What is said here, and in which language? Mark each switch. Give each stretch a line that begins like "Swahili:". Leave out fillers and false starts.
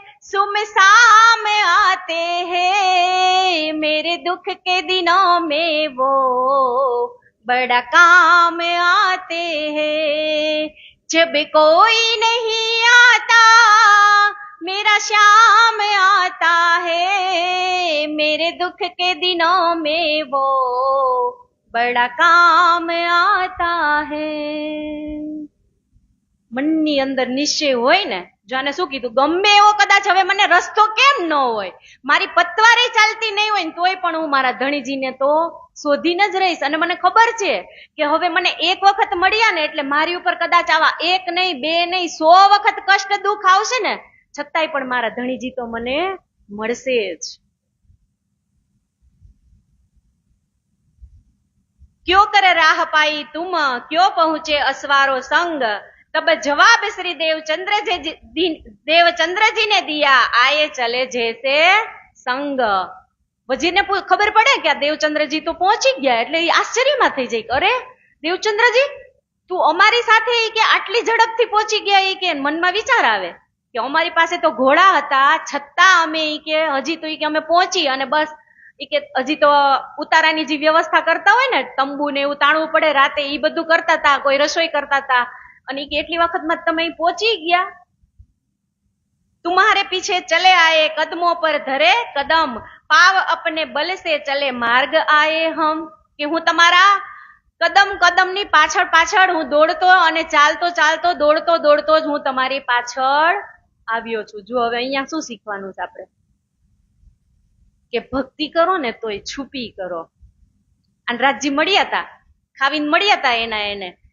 Hindi: सुमसाम आते हैं, मेरे दुख के दिनों में वो बड़ा काम आते हैं, जब कोई नहीं आता मेरा श्याम आता है, मेरे दुख के दिनों में वो बड़ा काम आता है.
Gujarati: મનની અંદર નિશ્ચય હોય ને, જાને શું કીધું, ગમે એવો કદાચ હવે મને રસ્તો કેમ ન હોય, મારી પતવારે ચાલતી નહીં હોય ને તોય પણ હું મારા ધણીજીને તો શોધીને જ રહીશ. અને મને ખબર છે કે હવે મને એક વખત મળ્યા ને એટલે મારી ઉપર કદાચ આવા એક નહીં, બે નહીં, 100 વખત કષ્ટ દુઃખ આવશે ને છતાંય પણ મારા ધણીજી તો મને મળશે જ.
Hindi: क्यों कर राह पाई तुम, क्यों पहुंचे असवारो संग, तब जवाब श्री देवचंद्र जी ने दिया, आए चले जैसे संग.
Gujarati: વજીરને ખબર પડે કે આ દેવચંદ્રજી તો પહોંચી ગયા એટલે એ આશ્ચર્યમાં થઈ જાય કે અરે દેવચંદ્રજી તું અમારી સાથે કે આટલી ઝડપથી પહોંચી ગયા. એ કે મનમાં વિચાર આવે કે અમારી પાસે તો ઘોડા હતા છતાં અમે કે હજી તો કે અમે પહોંચી અને બસ એ કે હજી તો ઉતારાની જે વ્યવસ્થા કરતા હોય ને, તંબુ ને એવું તાણવું પડે રાતે, એ બધું કરતા હતા, કોઈ રસોઈ કરતા હતા, અને કે એટલી વખતમાં તમે પહોંચી ગયા.
Hindi: तुम्हारे पीछे चले आए कदमों पर धरे कदम, पाव अपने बल से चले मार्ग आए हम.
Gujarati: કે હું તમારા કદમ કદમની પાછળ પાછળ હું દોડતો અને ચાલતો ચાલતો દોડતો દોડતો જ હું તમારી પાછળ આવ્યો છું. જો હવે અહીંયા શું શીખવાનું છે આપણે કે ભક્તિ કરો ને તોય છુપી કરો. અને રાજજી મળ્યા હતા, ખાવીને મળ્યા હતા એને